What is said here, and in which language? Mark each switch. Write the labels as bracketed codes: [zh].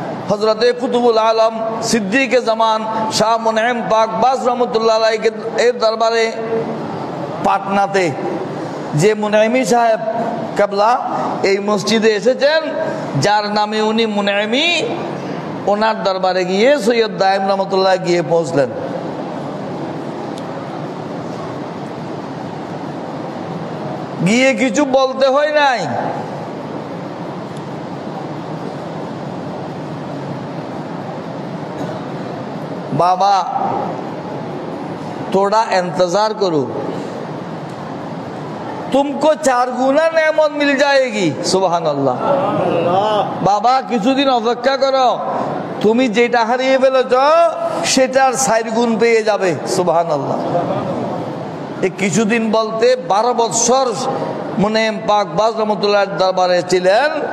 [bn] হযরতে কুতুবুল আলম সিদ্দিকে জামান শাহ মুনঈম পাকবাজ রহমতুল্লাহ আলাইহি এর দরবারে পাটনাতে যে মুনঈমি সাহেব কেবলা এই মসজিদে এসেছেন, যার নামে উনি মুনঈমি, ওনার দরবারে গিয়ে সৈয়দ দায়েম রহমতুল্লাহ গিয়ে পৌঁছলেন। গিয়ে কিছু বলতে হয় নাই, [hi] बाबा थोड़ा इंतजार करो, तुमको 4 गुना नेमत मिल जाएगी। सुभान अल्लाह। [bn] बाबा কিছুদিন অপেক্ষা করো, তুমি যেটা হারিয়ে ফেলেছ সেটার 4 গুণ পেয়ে যাবে। সুবহানাল্লাহ। এই কিছুদিন বলতে 12 বছর মুনঈম পাকবাজ রহমতুল্লাহ দরবারে ছিলেন।